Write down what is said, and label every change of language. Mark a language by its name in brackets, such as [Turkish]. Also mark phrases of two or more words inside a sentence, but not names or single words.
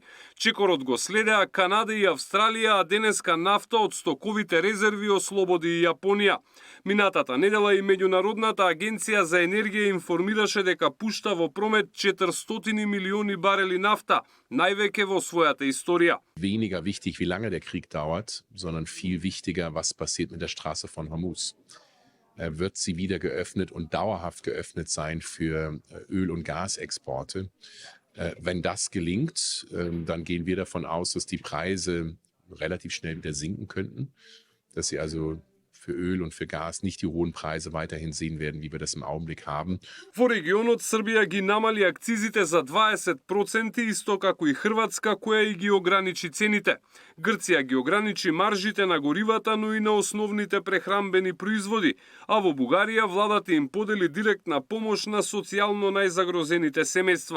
[Macedonian] Чекорот го следеа Канада и Австралија, а денеска нафта од стоковите резерви ослободи и Јапонија. Минатата недела и Меѓународната агенција за енергија информираше дека пушта во промет 400 милиони барели нафта, највеќе во својата историја. [German] Weniger wichtig, wie lange der Krieg dauert, sondern viel wichtiger, was passiert mit der Straße von Hormuz. Wird sie wieder geöffnet und dauerhaft geöffnet sein für Öl- und Gasexporte? Wenn das gelingt, dann gehen wir davon aus, dass die Preise relativ schnell wieder sinken könnten, dass sie also für Öl und für Gas nicht die hohen Preise weiterhin sehen werden, wie wir das im Augenblick haben. [Macedonian] Во регионот Србија ги намали акцизите за 20%, исто како и Хрватска, која и ги ограничи цените. Грција ги ограничи маржите на горивата, но и на основните прехранбени производи, а во Бугарија владата им подели директна помош на социјално најзагрозените семејства.